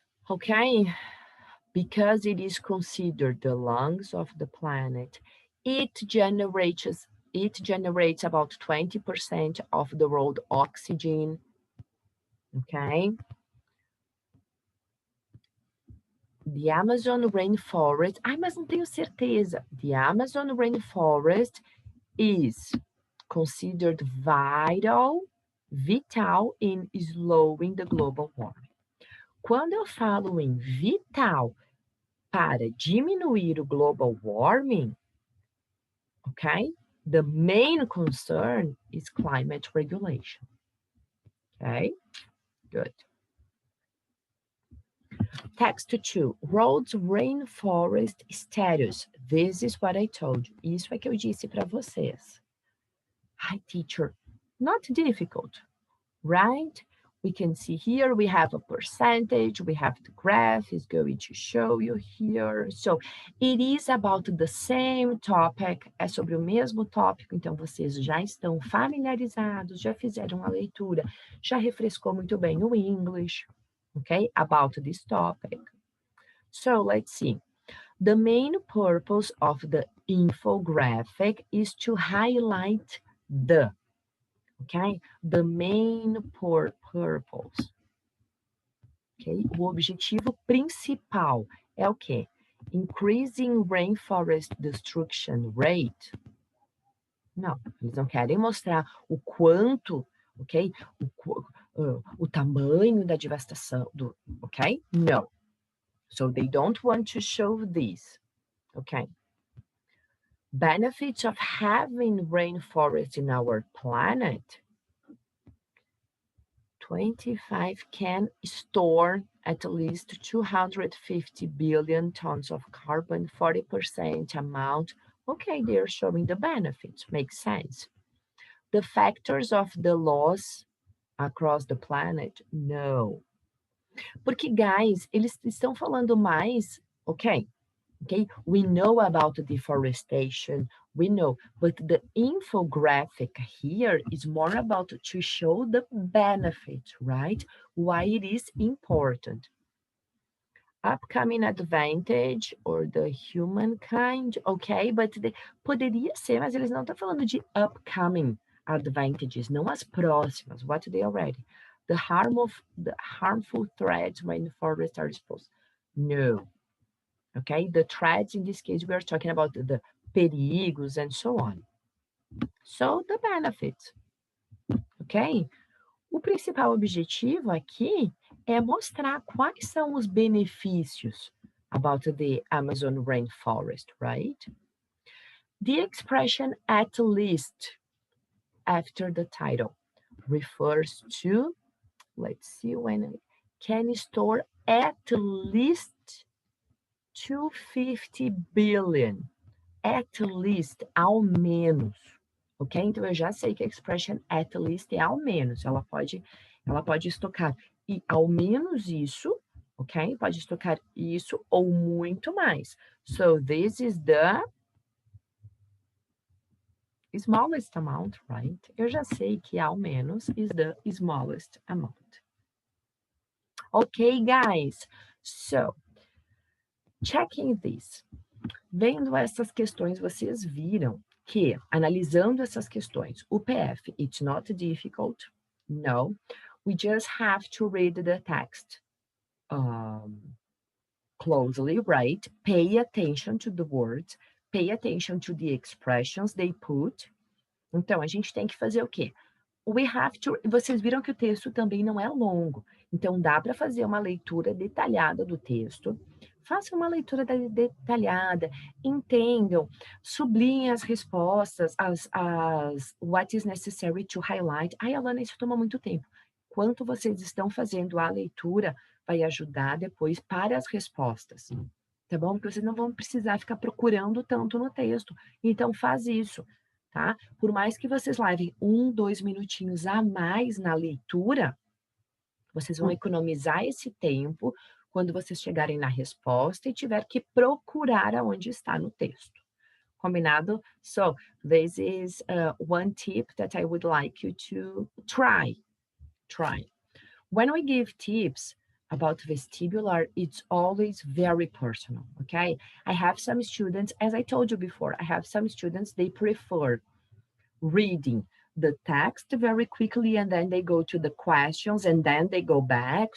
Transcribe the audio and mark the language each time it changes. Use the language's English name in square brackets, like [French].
[English] Okay, because it is considered the lungs of the planet, it generates about 20% of the world oxygen. Okay. The Amazon rainforest, [Portuguese] mas não tenho certeza. [English] The Amazon rainforest is considered vital in slowing the global warming. [Portuguese] Quando eu falo em vital para diminuir o global warming, [English] okay, the main concern is climate regulation. Okay, good. Text 2, world's rainforest status. This is what I told you. [Portuguese] Isso é que eu disse para vocês. [English] Hi, teacher. Not difficult, right? We can see here, we have a percentage, we have the graph is going to show you here. So, it is about the same topic, [Portuguese] é sobre o mesmo tópico, então vocês já estão familiarizados, já fizeram a leitura, já refrescou muito bem o English, [English] okay, about this topic. So, let's see. The main purpose of the infographic is to highlight the, okay? The main purpose. Okay? [Portuguese] O objetivo principal é o quê? [English] Increasing rainforest destruction rate. [Portuguese] Não, eles não querem mostrar o quanto, ok? O tamanho da devastação, ok? [English] No. So they don't want to show this, okay? Benefits of having rainforest in our planet. 25 can store at least 250 billion tons of carbon, 40% amount. Okay, they're showing the benefits, makes sense. The factors of the loss across the planet, no. [Portuguese] Porque, guys, eles estão falando mais, [English] okay, we know about deforestation, we know, but the infographic here is more about to show the benefits, right? Why it is important. Upcoming advantage or the humankind, okay, but [Portuguese] poderia ser, mas eles não estão falando de [English] upcoming advantages, [Portuguese] não as próximas, [English] what they already. The harmful threats when forests are exposed. No. Okay, the threats, in this case, we are talking about the perigos and so on. So, the benefits, ok? [Portuguese] O principal objetivo aqui é mostrar quais são os benefícios [English] about the Amazon rainforest, right? The expression at least after the title refers to, let's see when, can store at least 250 billion, at least, [Portuguese] ao menos, [English] ok? [Portuguese] Então, eu já sei que a expression at least é ao menos, ela pode estocar e ao menos isso, ok? Pode estocar isso ou muito mais. [English] So, this is the smallest amount, right? [Portuguese] Eu já sei que ao menos [English] is the smallest amount. Ok, guys? So, checking this. [Portuguese] Vendo essas questões, vocês viram que, analisando essas questões, o PF, [English] it's not difficult. No, we just have to read the text closely, right? Pay attention to the words, pay attention to the expressions they put. [Portuguese] Então, a gente tem que fazer o quê? [English] We have to. [Portuguese] Vocês viram que o texto também não é longo, então dá para fazer uma leitura detalhada do texto. Faça uma leitura detalhada, entendam, sublinhem as respostas, [English] what is necessary to highlight. [Portuguese] Ai, Alana, isso toma muito tempo. Quanto vocês estão fazendo a leitura vai ajudar depois para as respostas, tá bom? Porque vocês não vão precisar ficar procurando tanto no texto. Então faz isso, tá? Por mais que vocês levem 1, 2 minutinhos a mais na leitura, vocês vão economizar esse tempo quando vocês chegarem na resposta e tiver que procurar aonde está no texto. Combinado? [English] So, this is one tip that I would like you to try. When we give tips about vestibular, it's always very personal, okay? I have some students, as I told you before, I have some students, they prefer reading the text very quickly and then they go to the questions and then they go back.